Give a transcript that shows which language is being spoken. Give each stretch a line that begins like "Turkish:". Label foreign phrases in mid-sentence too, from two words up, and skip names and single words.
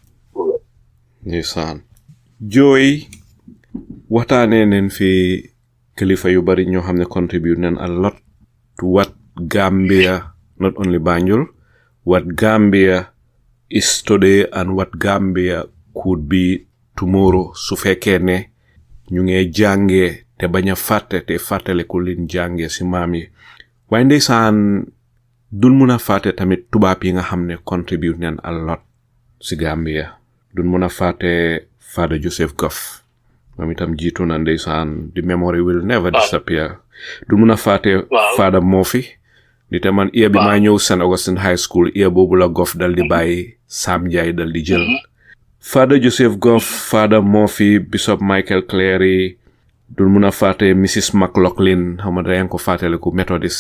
Wolof: ndeysaan jooy waxtaanee neen fi kilifa yu bari ñoo xam ne contribute neen
English: a lot to what Gambia, not only Banjul, what Gambia is today and what Gambia could be tomorrow
Wolof: su fekkee ne ñu ngi jàngee te bañ a fàtte te Fateleku liñ jàngee si maam yi waaye ndeysaan dun mun a fàtte tamit
English: tubaab yi nga xam ne contribute neen a lot
Wolof: si Gambia dun mun a fàtte
English: Father Joseph Goff
Wolof: moom itam jiitu na ndeysaan
English: the memory will never disappear
Wolof: dun mun a fàtte Father Murphy di te man iya bi maa ñëw
English: St.
Wolof: Augustine High School iya boobu la Goff dal di bàyyi Sam Ndiaye dal di jël Father Joseph Goff Father Murphy Bishop Michael Cleary dul mun a fàtte Mrs. McLaughlin xam nga dañ ko fàttaliku Methodist